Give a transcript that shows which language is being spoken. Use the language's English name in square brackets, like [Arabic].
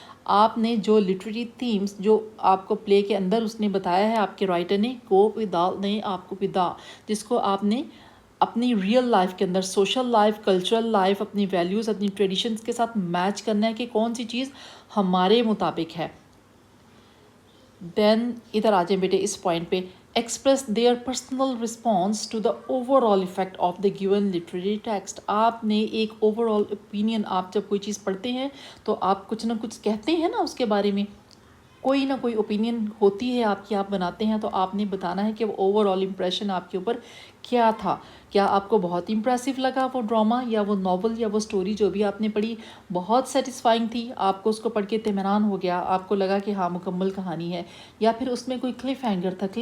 [Hindi] आपने जो literary themes जो आपको प्ले के अंदर उसने बताया है, आपके राइटर ने, को विदा ने आपको विदा, जिसको आपने अपनी रियल लाइफ के अंदर, सोशल लाइफ, कल्चरल लाइफ, अपनी वैल्यूज़, अपनी ट्रेडिशंस के साथ मैच करना है कि कौन सी चीज़ हमारे मुताबिक है. देन इधर आ जाए बेटे इस पॉइंट पे, [English] express their personal response to the overall effect of the given literary text. [Hindi] आपने एक [English] overall opinion, [Hindi] आप जब कोई चीज़ पढ़ते हैं तो आप कुछ ना कुछ कहते हैं ना उसके बारे में, कोई ना कोई ओपिनियन होती है आपकी, आप बनाते हैं, तो आपने बताना है कि वो ओवरऑल इम्प्रेशन आपके ऊपर क्या था। क्या आपको बहुत इम्प्रेसिव लगा वो ड्रामा या वो नॉवल या वो स्टोरी जो भी आपने पढ़ी बहुत सेटिस्फाइंग थी, आपको उसको पढ़ के इत्मीनान हो गया, आपको लगा कि हाँ मुकम्मल कहानी है, या फिर उसमें कोई क्लिफ हैंगर था।